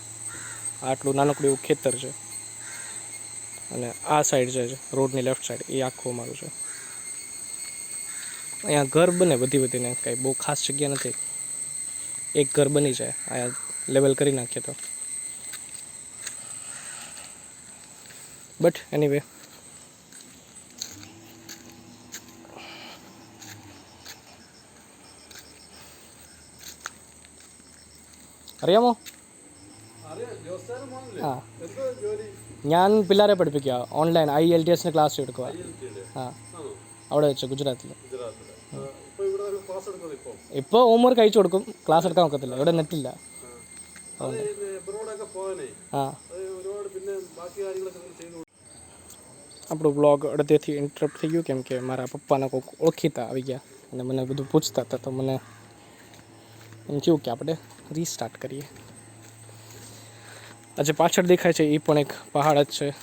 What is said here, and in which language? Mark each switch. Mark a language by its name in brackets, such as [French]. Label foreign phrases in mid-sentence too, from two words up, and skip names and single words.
[Gujarati] આટલું નાનકડું એવું ખેતર છે અને આ સાઈડ છે રોડની લેફ્ટ સાઈડ એ આખું અમારું છે. અહીંયા ઘર બને વધીને, કાંઈ બહુ ખાસ જગ્યા નથી, એક ઘર બની જાય અહીંયા લેવલ કરી નાખીએ તો. [English] but anyway അറിയാമോ? [Malayalam] ആ ഞാൻ പിള്ളേരെ പഠിപ്പിക്കുക ഓൺലൈൻ IELTS ക്ലാസ് എടുക്കുക. ആ അവിടെ വെച്ച് ഗുജറാത്തിൽ. ഇപ്പോൾ ഹോംവർക്ക് അയച്ചു കൊടുക്കും, ക്ലാസ് എടുക്കാൻ നോക്കത്തില്ല, ഇവിടെ നെറ്റില്ല. [Gujarati] ആ આપણું બ્લોગ અડધેથી ઇન્ટરપ્ટ થઈ ગયું, કેમ કે મારા પપ્પાના કોઈક ઓળખીતા આવી ગયા અને મને બધું પૂછતા હતા, તો મને એમ થયું કે આપણે રીસ્ટાર્ટ કરીએ. આ જે પાછળ દેખાય છે એ પણ એક પહાડ જ છે.